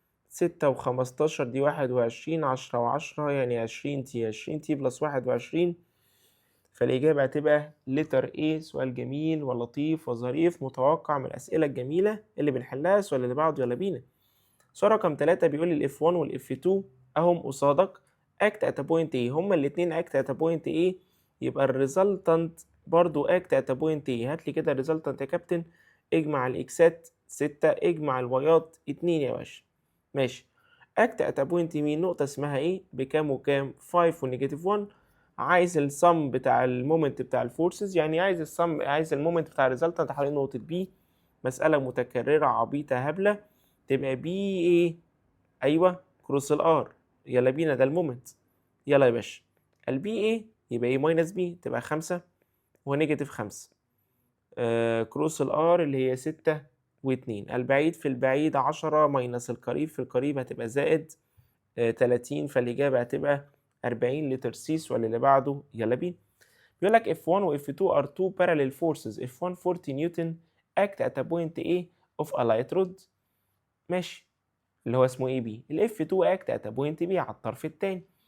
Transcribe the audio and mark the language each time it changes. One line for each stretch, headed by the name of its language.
Arabic: 6 و15 دي 21، 10 و10 يعني 20 تي. 20 تي بلس 21، فالإجابة هتبقى لتر A. سؤال جميل ولطيف وظريف، متوقع من الأسئلة الجميلة اللي بنحلها. السؤال اللي بعده يلا بينا. سؤال رقم 3 بيقول لي ال F1 وال F2 أهم قصادك act at a point A. هما الاتنين act at a point A، يبقى الريزلتنت برضو act at a point A. هات لي كده الريزلتنت يا كابتن. اجمع الإكسات 6، اجمع الوايات 2 يا باشا. ماشي. act at a point B نقطة اسمها إيه؟ بكام وكام؟ 5 ونيجاتيف 1. عايز السم بتاع المومنت بتاع الفورسز، يعني عايز المومنت بتاع الريزلتنت حوالين نقطة B. مسألة متكررة عبيطة هبلة. تبقى بي ايه؟ ايوه كروس الار. يلا بينا، ده المومنت. يلا يا باشا، البي ايه يبقى ايه؟ ماينس بي، تبقى 5 ونيجاتيف 5. كروس الار اللي هي 6 و2. البعيد في البعيد 10 ماينس القريب في القريب هتبقى زائد 30، فالإجابة هتبقى 40 لتر سي. السؤال اللي بعده يلا بينا. بيقول لك
English: F1 و F2 are two parallel forces. F1 40 newton act at a point A of a light rod.
Arabic: ماشي. اللي هو اسمه ايه؟ بي. ال F2 act at a point B على الطرف التاني.